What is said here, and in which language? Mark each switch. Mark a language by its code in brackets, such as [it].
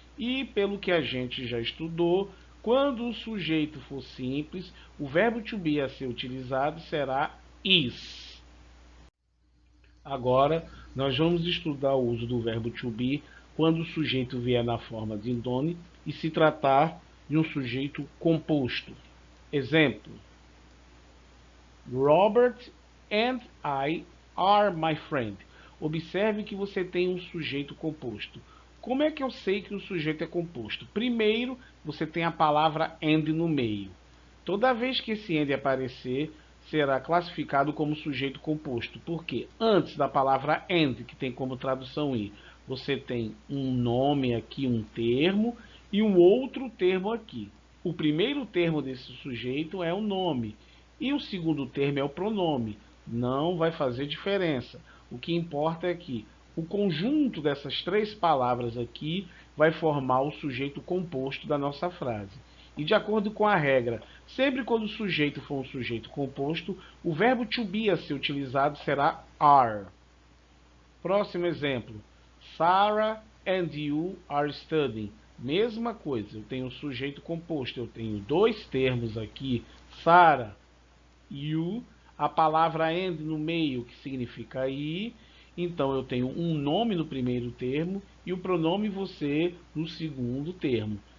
[pt] E pelo que a gente já estudou, quando o sujeito for simples, o verbo to be a ser utilizado será is. Agora, nós vamos estudar o uso do verbo to be quando o sujeito vier na forma de nome e se tratar de um sujeito composto. [en] Exemplo: Robert and I are my friend. [pt] Observe que você tem um sujeito composto. Como é que eu sei que o sujeito é composto? Primeiro, você tem a palavra and no meio. Toda vez que esse and aparecer, será classificado como sujeito composto. Porque antes da palavra and, que tem como tradução ir, você tem um nome aqui, um termo, e um outro termo aqui. O primeiro termo desse sujeito é o nome. E o segundo termo é o pronome. Não vai fazer diferença. O que importa é que o conjunto dessas três palavras aqui vai formar o sujeito composto da nossa frase. E de acordo com a regra, sempre quando o sujeito for um sujeito composto, o verbo to be a ser utilizado será are. Próximo exemplo. [en] Sarah and you are studying. [pt] Mesma coisa, eu tenho um sujeito composto, eu tenho dois termos aqui, Sarah, you, a palavra and no meio, que significa i. Então eu tenho um nome no primeiro termo e o pronome você no segundo termo.